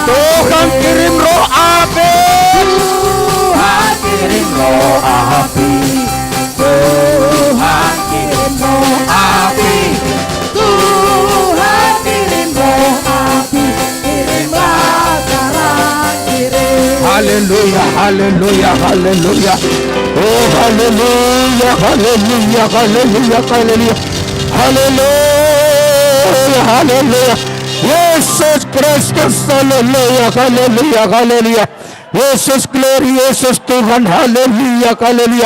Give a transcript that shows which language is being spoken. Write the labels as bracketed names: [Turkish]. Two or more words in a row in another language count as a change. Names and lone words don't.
[Indonesian] Tuhan kirim roh api. Tuhan kirim roh api, Tuhan kirim roh api, Tuhan kirim roh api, kirimlah sekarang, kirim. Haleluya, haleluya, haleluya. Oh haleluya, haleluya, haleluya, haleluya. Haleluya, haleluya. Yesus Kristus, haleluya, haleluya, haleluya. [English] Yesus glory, [Indonesian] Yesus Tuhan, haleluya, haleluya.